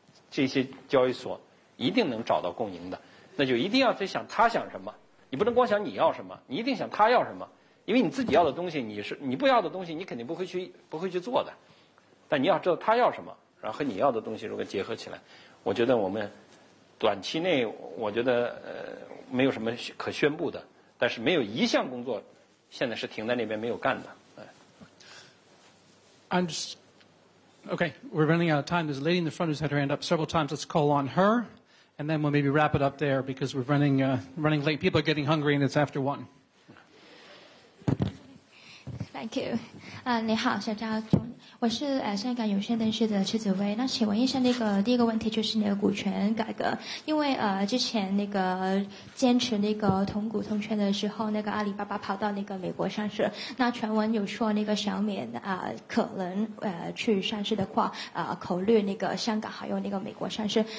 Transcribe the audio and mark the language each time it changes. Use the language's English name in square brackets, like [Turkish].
[Chinese] 这些交易所一定能找到共赢的，那就一定要去想他想什么，你不能光想你要什么，你一定想他要什么，因为你自己要的东西你不要的东西你肯定不会去做的，但你要知道他要什么，然后和你要的东西如果结合起来，我觉得我们短期内我觉得没有什么可宣布的，但是没有一项工作现在是停在那边没有干的。 [English] Okay, we're running out of time. There's a lady in the front who's had her hand up several times. Let's call on her, and then we'll maybe wrap it up there because we're running late. People are getting hungry, and it's after 1. Thank you. [Chinese] 你好，小张总，我是香港有线电视的池子薇。那请问一下，第一个问题就是那个股权改革，因为之前那个坚持那个同股同权的时候，那个阿里巴巴跑到那个美国上市，那传闻有说那个小米可能去上市的话考虑那个香港还有那个美国上市。